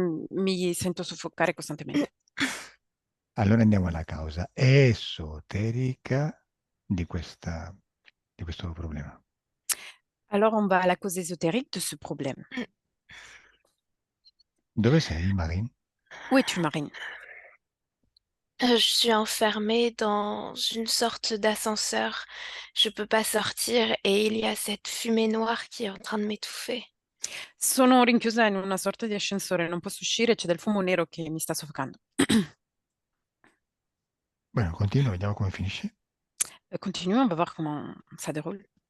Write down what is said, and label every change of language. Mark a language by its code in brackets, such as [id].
[it] Mi sento soffocare costantemente. Allora andiamo alla causa esoterica di questo problema. [fr] Alors, on va à la cause ésotérique de ce problème. [it] Dove sei, Marine? [fr] Où es-tu, Marine? Je suis enfermée dans une sorte d'ascenseur. Je peux pas sortir et il y a cette fumée noire qui est en train de m'étouffer. [it] Sono rinchiusa in una sorta di ascensore, non posso uscire, c'è del fumo nero che mi sta soffocando. Bene, continua, vediamo come finisce. [fr] Continue, on va voir comment ça déroule.